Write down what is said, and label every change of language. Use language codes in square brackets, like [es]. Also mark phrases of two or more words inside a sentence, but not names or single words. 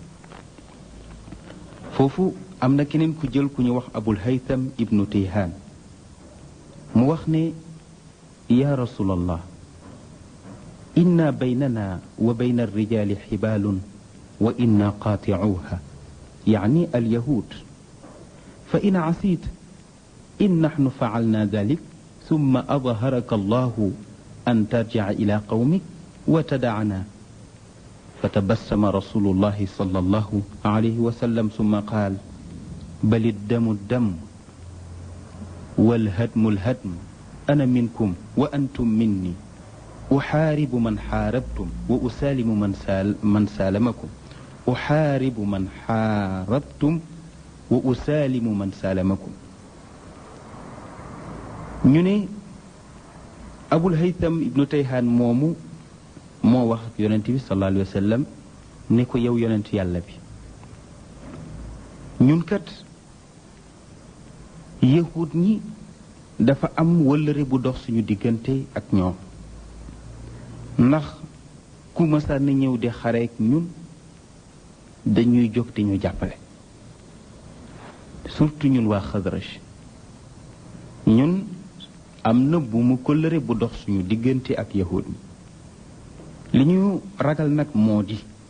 [wo] foofu am na keneen ku jël ku ñu wax abul haytham ibnu tayhaan mu wax ne [ar] يا رسول الله إن بيننا وبين الرجال حبالا وإنا قاطعوها يعني اليهود فإن عصيت إن نحن فعلنا ذلك ثم أظهرك الله أن ترجع إلى قومك وتدعنا فتبسم رسول الله صلى الله عليه وسلم ثم قال بل الدم الدم والهدم الهدم أنا منكم وأنتم مني أحارب من حاربتم وأسالم من سالمتم أحارب من حاربتم وأسالم من سالمتم. [wo] ñu ne abul haytham ibnu tayhaan moomu moo wax ak yonent bi [ar] صلى الله عليه وسلم [wo] ne ko yow yonent yàlla bi ñun kat yahud ñi dafa am wëllëre bu dox suñu diggante ak ñoom ndax ku mësaan na ñëw di xareek ñun dañuy jóg di ñu jàppale surtout ñun waa Xadraj ñun am na bu mu kóllëre bu dox suñu diggante ak yahud ñi li ñu ragal nag moo di